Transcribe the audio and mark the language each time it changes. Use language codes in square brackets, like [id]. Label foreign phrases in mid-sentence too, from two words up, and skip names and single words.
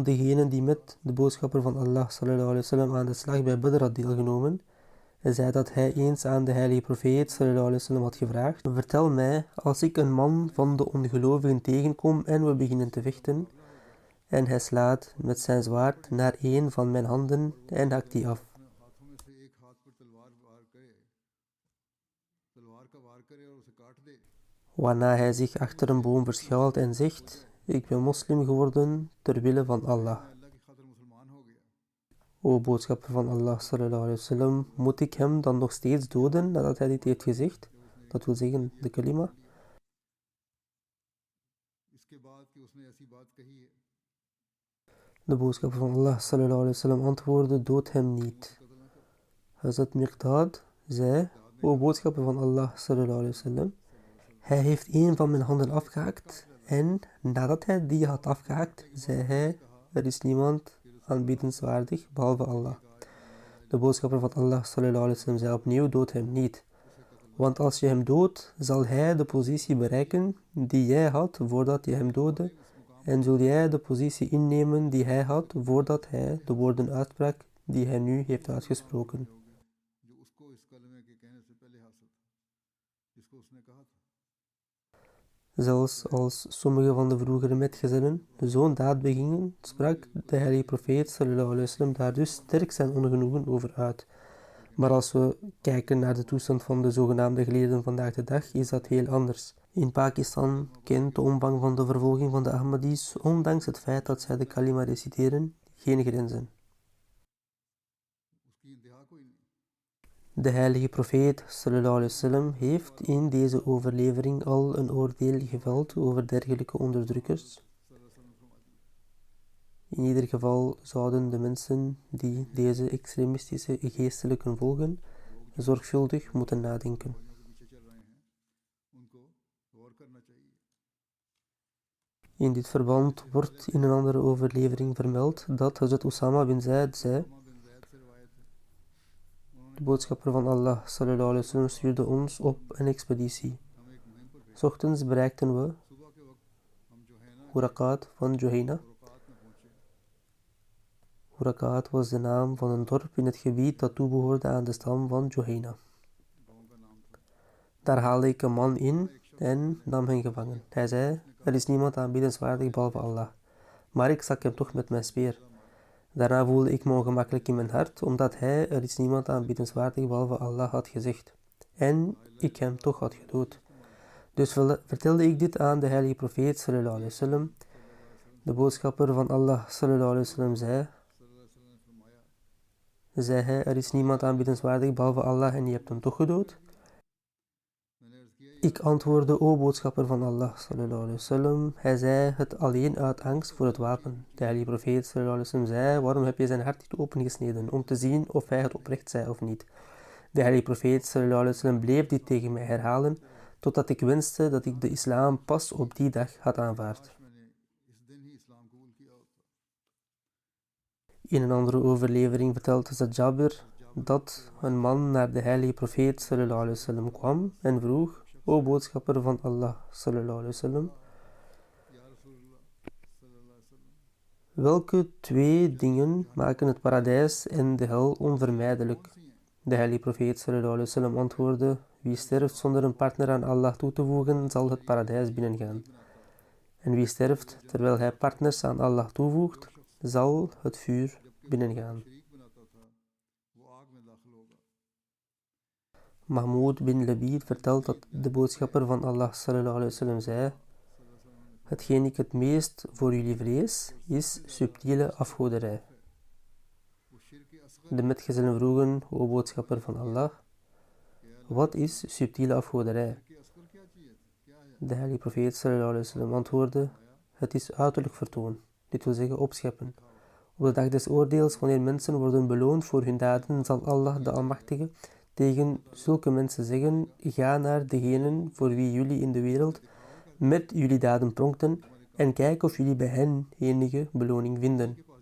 [nl] degenen die met de boodschapper van Allah [ar] صلى الله عليه وسلم [nl] aan de slag bij Badr had deelgenomen, zei dat hij eens aan de heilige profeet [ar] صلى الله عليه وسلم [nl] had gevraagd: vertel mij, als ik een man van de ongelovigen tegenkom en we beginnen te vechten, en hij slaat met zijn zwaard naar een van mijn handen en hakt die af. Waarna hij zich achter een boom verschuilt en zegt: ik ben moslim geworden ter wille van Allah. O boodschapper van Allah [ar] صلى الله عليه وسلم, [nl] moet ik hem dan nog steeds doden nadat hij dit heeft gezegd? Dat wil zeggen de kalima. De boodschapper van Allah [ar] صلى الله عليه وسلم [nl] antwoordde: dood hem niet. Hazrat Miqdad zei: o boodschapper van Allah [ar] صلى الله عليه وسلم, [nl] hij heeft een van mijn handen afgehakt en nadat hij die had afgehakt, zei hij: er is niemand aanbiddenswaardig behalve Allah. De boodschapper van Allah [ar] صلى الله عليه وسلم [nl] zei opnieuw: dood hem niet. Want als je hem doodt, zal hij de positie bereiken die jij had voordat je hem doodde, en zul jij de positie innemen die hij had voordat hij de woorden uitsprak die hij nu heeft uitgesproken. Zelfs als sommige van de vroegere metgezellen zo'n daad begingen, sprak de heilige profeet [ar] صلى الله عليه وسلم [nl] daar dus sterk zijn ongenoegen over uit. Maar als we kijken naar de toestand van de zogenaamde geleerden vandaag de dag, is dat heel anders. In Pakistan kent de omvang van de vervolging van de Ahmadis, ondanks het feit dat zij de kalima reciteren, geen grenzen. De heilige profeet [ar] صلى الله عليه وسلم [nl] heeft in deze overlevering al een oordeel geveld over dergelijke onderdrukkers. In ieder geval zouden de mensen die deze extremistische geestelijken volgen zorgvuldig moeten nadenken. In dit verband wordt in een andere overlevering vermeld dat Hazrat Osama bin Zaid zei: De boodschapper van Allah [ar] صلى الله عليه وسلم [nl] stuurde ons op een expeditie. 's Ochtends bereikten we Huraqat van Juhayna. Huraqat was de naam van een dorp in het gebied dat toebehoorde aan de stam van Juhayna. Daar haalde ik een man in en nam hem gevangen. Hij zei, er is niemand aanbiddenswaardig behalve Allah. Maar ik stak hem toch met mijn speer. Daarna voelde ik me ongemakkelijk in mijn hart, omdat hij, er is niemand aanbiddenswaardig behalve Allah, had gezegd. En ik hem toch had gedood. Dus vertelde ik dit aan de heilige profeet [ar] صلى الله عليه وسلم. [nl] De boodschapper van Allah [ar] صلى الله عليه وسلم [nl] zei hij, er is niemand aanbiddenswaardig behalve Allah en je hebt hem toch gedood? Ik antwoordde, o boodschapper van Allah [ar] صلى الله عليه وسلم, [nl] hij zei het alleen uit angst voor het wapen. De heilige profeet [ar] صلى الله عليه وسلم [nl] zei, waarom heb je zijn hart niet opengesneden, om te zien of hij het oprecht zei of niet? De heilige profeet [ar] صلى الله عليه وسلم [nl] bleef dit tegen mij herhalen, totdat ik wenste dat ik de islam pas op die dag had aanvaard. In een andere overlevering vertelt Hazrat Jabir dat een man naar de heilige profeet [ar] صلى الله عليه وسلم [nl] kwam en vroeg, o boodschapper van Allah [ar] صلى الله عليه وسلم, [nl] welke twee dingen maken het paradijs en de hel onvermijdelijk? De heilige profeet [ar] صلى الله عليه وسلم [nl] antwoordde, wie sterft zonder een partner aan Allah toe te voegen, zal het paradijs binnengaan. En wie sterft terwijl hij partners aan Allah toevoegt, zal het vuur binnengaan. Mahmoud bin Labid vertelt dat de boodschapper van Allah [ar] صلى الله عليه وسلم [nl] zei, hetgeen ik het meest voor jullie vrees, is subtiele afgoderij. De metgezellen vroegen, o boodschapper van Allah, wat is subtiele afgoderij? De heilige profeet [ar] صلى الله عليه وسلم [nl] antwoordde, het is uiterlijk vertoon, dit wil zeggen opscheppen. Op de dag des oordeels, wanneer mensen worden beloond voor hun daden, zal Allah de Almachtige tegen zulke mensen zeggen, ga naar degenen voor wie jullie in de wereld met jullie daden pronkten en kijk of jullie bij hen enige beloning vinden.